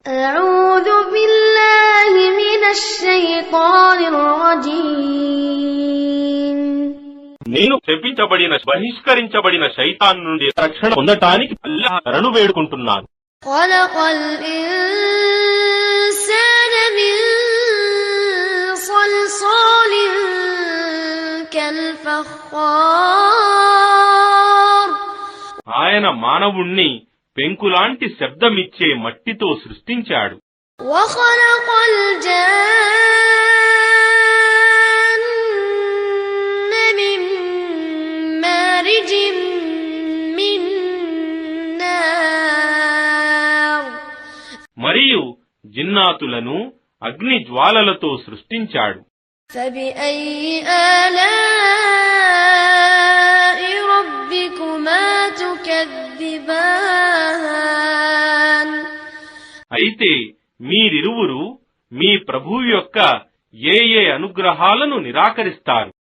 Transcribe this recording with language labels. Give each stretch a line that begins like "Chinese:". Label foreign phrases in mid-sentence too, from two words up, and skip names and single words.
Arabic: أعوذ بالله من الشيطان الرجيم
Telugu: నేను శపించబడిన బహిష్కరించబడిన శైతాన్ నుండి రక్షణ పొందటానికి అల్లాహ్ శరణు వేడుకుంటున్నాను.
Arabic: خلق الإنسان من صلصال كالفخار
Telugu: ఆయన మానవుణ్ణి పెంకులాంటి శబ్దమిచ్చే మట్టితో సృష్టించాడు.
Arabic: وخلق الجان من مارج من نار
Telugu: మరియు జిన్నాతులను అగ్ని జ్వాలలతో సృష్టించాడు.
Arabic: فبأي آلاء ربكما تكذبان
Telugu: అయితే మీరిరువురు మీ ప్రభువు యొక్క ఏ అనుగ్రహాలను నిరాకరిస్తారు?